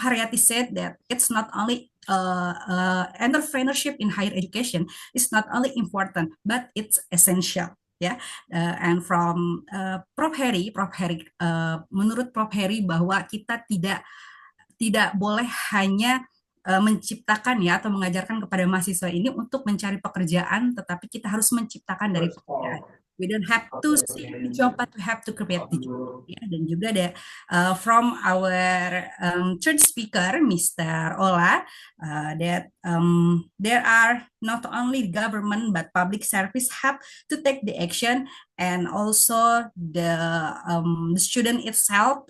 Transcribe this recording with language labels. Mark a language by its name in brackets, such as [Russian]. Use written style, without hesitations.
[English] Haryati said that it's not only entrepreneurship in higher education is not only important, but it's essential. Ya, and from Prof. Heri, [Indonesian] menurut [English] Prof. [Indonesian] Heri bahwa kita tidak boleh hanya menciptakan ya atau mengajarkan kepada mahasiswa ini untuk mencari pekerjaan, tetapi kita harus menciptakan dari pekerjaan. [English] We don't have to see the job, but we have to create the job. [Indonesian] Ya, dan juga ada [English] from our third speaker, Mr. Ola, that there are not only government but public service have to take the action, and also the student itself.